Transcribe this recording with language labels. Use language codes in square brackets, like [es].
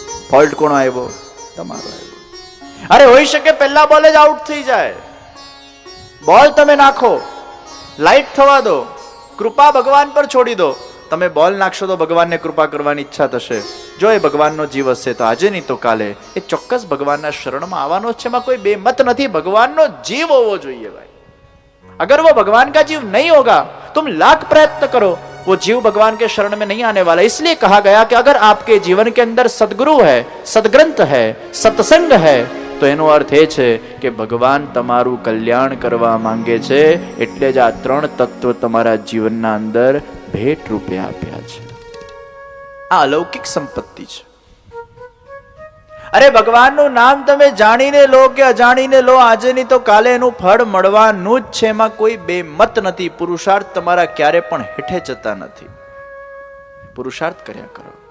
[gu] Fault કોનો આવ્યો? તમારો આવ્યો. અરે હોઈ શકે પહેલા બોલે જ આઉટ થઈ જાય. બોલ તમે નાખો, લાઈટ થવા દો, કૃપા ભગવાન પર છોડી દો. તમે બોલ નાખશો તો ભગવાનને કૃપા કરવાની ઈચ્છા થશે. જો એ ભગવાનનો જીવ હશે તો આજે નહીં તો કાલે એ ચોક્કસ ભગવાનના શરણમાં આવવાનો છે. એમાં કોઈ બેમત નથી. ભગવાનનો જીવ હોવો જોઈએ ભાઈ. [hi] अगर वो भगवान का जीव नहीं होगा, तुम लाख प्रयत्न करो, वो जीव भगवान के शरण में नहीं आने वाला. इसलिए कहा गया कि अगर आपके जीवन के अंदर सदगुरु है, सदग्रंथ है, सत्संग है, [gu] તો એનો અર્થ એ છે કે ભગવાન તમારું કલ્યાણ કરવા માંગે છે. એટલે જ આ 3 તત્વ તમારા જીવનના અંદર ભેટ રૂપે આપ્યા છે. આ અલૌકિક સંપત્તિ છે. અરે ભગવાનનું નામ તમે જાણીને લો કે અજાણીને લો, આજે નહીં તો કાલે એનું ફળ મળવાનું જ છે. એમાં કોઈ બેમત નથી. પુરુષાર્થ તમારા ક્યારે પણ હેઠે જતા નથી. પુરુષાર્થ કર્યા કરો.